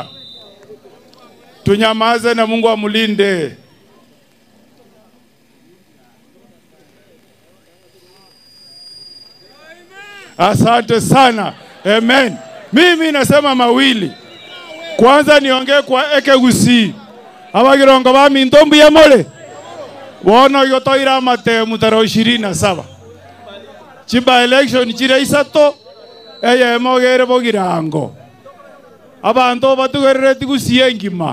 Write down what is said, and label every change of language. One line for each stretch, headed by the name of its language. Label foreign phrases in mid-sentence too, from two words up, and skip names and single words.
Swahili: Tunyamaze na Mungu amulinde. Asante sana. Amen. Mimi nasema mawili. Kwanza niongee kwa Ekegusi.
Gusii: Abagirongo ba mintombu ya mole. Wono yotoira mate mutaro 27. Chiba election chire isato eye mogere bogirango. Abantu batugerere tigusiye ngima.